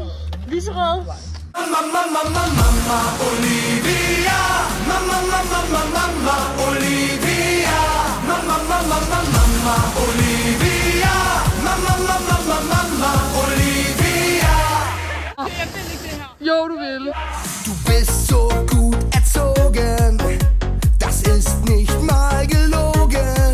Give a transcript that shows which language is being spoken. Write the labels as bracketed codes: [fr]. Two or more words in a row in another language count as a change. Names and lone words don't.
[da] Lyserød. Mamma Olivia. Mamma Olivia. Mamma Olivia. Mamma Olivia. Jeg vil ikke det her. Jo, du vil. [de] Du bist so gut erzogen. Das ist nicht mal gelogen.